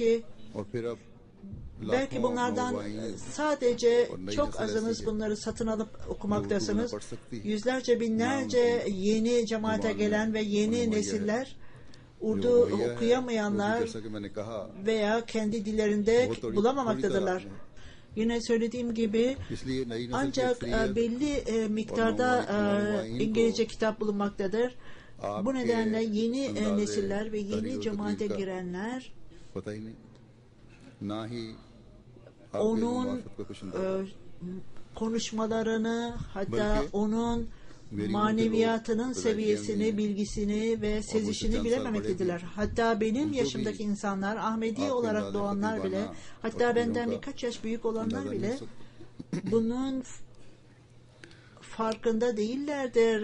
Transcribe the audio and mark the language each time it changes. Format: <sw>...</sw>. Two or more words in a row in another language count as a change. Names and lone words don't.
<tr>Belki bunlardan sadece çok azınız bunları satın alıp okumaktasınız. Yüzlerce, binlerce yeni cemaate gelen ve yeni nesiller Urdu okuyamayanlar veya kendi dillerinde bulamamaktadırlar. Yine söylediğim gibi</tr> <ur>اس لیے نئی نسل کی</ur> <tr>ancak</tr> <ur>अक्सरियत</ur> <tr>belli miktarda İngilizce kitap bulunmaktadır. Bu nedenle yeni nesiller ve yeni cemaate girenler</tr> <ur>پتہ ہی نہیں نہ ہی</ur> <tr>onun konuşmalarını, hatta onun maneviyatının seviyesini, bilgisini ve sezişini bilememektedirler. Hatta benim yaşımdaki insanlar, Ahmedi olarak doğanlar bile, hatta benden birkaç yaş büyük olanlar bile bunun farkında değillerdir.</tr>